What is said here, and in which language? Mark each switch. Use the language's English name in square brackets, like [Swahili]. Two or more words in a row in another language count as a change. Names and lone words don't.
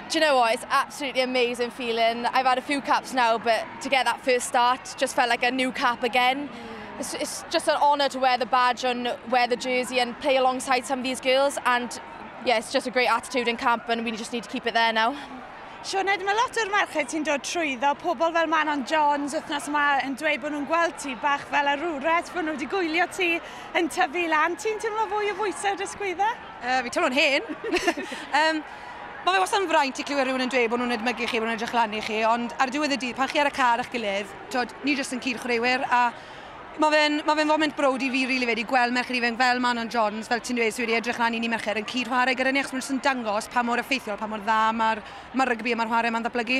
[English] Do you know what? It's absolutely amazing feeling. I've had a few caps now, but to get that first start just felt like a new cap again. It's just an honour to wear the badge and wear the jersey and play alongside some of these girls. And yeah, it's just a great attitude in camp, and we just need to keep it there now. [Welsh] Siôn, mae lot o'r merched sy'n dod trwyddo, pobl fel Manon Johns wythnos yma yn dweud bod nhw'n gweld ti bach fel arwret, bod nhw wedi gwylio ti yn tyfu lan. Ti'n teimlo fwy o bwysau o'r ysgwyddau? Fi teimlo'n hen. Mae fe wastad yn fraint i clywed rhywun yn dweud bod nhw'n edmygu chi, bod nhw'n edrych lan i chi, ond ar diwedd y dydd, pan chi ar y car a'ch gilydd, ni jyst yn cyd chwaraewyr, a mae fe'n foment browd i fi rili wedi gweld merched ifanc fel Manon Johns, fel ti'n dweud, sydd wedi edrych lan i ni merched yn cyd chwarae gyda ni, achos mae'n jyst yn dangos pa mor effeithiol, pa mor dda mae'r rygbi a mae'r chwarae ma'n ddatblygu.